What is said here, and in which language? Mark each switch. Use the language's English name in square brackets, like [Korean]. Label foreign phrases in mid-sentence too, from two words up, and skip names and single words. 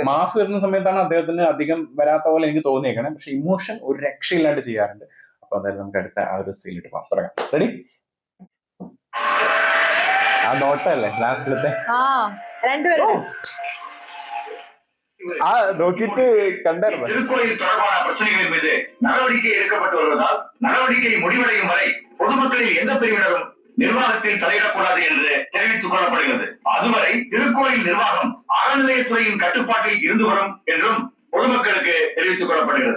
[Malayalam] മാസ് വരുന്ന സമയത്താണ് അദ്ദേഹത്തിന് അധികം വരാത്ത പോലെ എനിക്ക് തോന്നിയേക്കണേ. പക്ഷെ ഇമോഷൻ ഒരു രക്ഷയില്ലാണ്ട് ചെയ്യാറുണ്ട്. അപ്പൊ എന്തായാലും നമുക്ക് അടുത്ത ആ ഒരു സീനിട്ട് തുടങ്ങാം. റെഡി? ആ നോട്ടല്ലേ ലാസ്റ്റിലത്തെ രണ്ടുപേരും ആ നോക്കിട്ട് കണ്ടായിരുന്നു. [Tamil] திருக்கோயில் தொடர்பான பிரச்சனைகளின் மீது நடவடிக்கை எடுக்கப்பட்டு வருவதால் நடவடிக்கை முடிவடையும் வரை பொதுமக்களில் எந்த பிரிவினரும் நிர்வாகத்தில் தலையிடக்கூடாது என்று தெரிவித்துக் கொள்ளப்படுகிறது. அதுவரை திருக்கோயில் நிர்வாகம் அறநிலையத்துறையின் கட்டுப்பாட்டில் இருந்து வரும் என்றும் பொதுமக்களுக்கு தெரிவித்துக் கொள்ளப்படுகிறது.